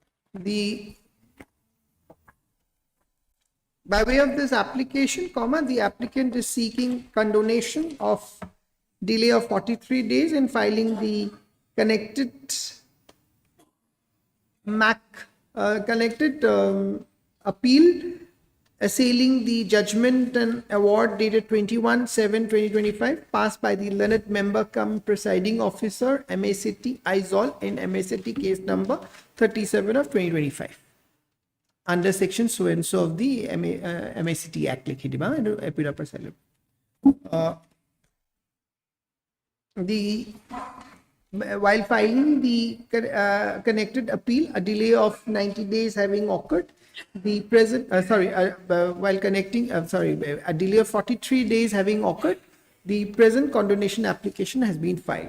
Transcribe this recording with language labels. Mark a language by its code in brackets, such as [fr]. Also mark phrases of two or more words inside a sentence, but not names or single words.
[en] By way of this application, the applicant is seeking condonation of delay of 43 days in filing the connected appeal assailing the judgment and award dated 21/7/2025 passed by the learned member cum presiding officer MACT Aizol in MACT case number 37 of 2025 under section so and so of the MACT Act [as] লিখি দিবা [en] appeal par sale while filing the connected appeal, a delay of 90 days having occurred, the present, while connecting, a delay of 43 days having occurred, the present condonation application has been filed.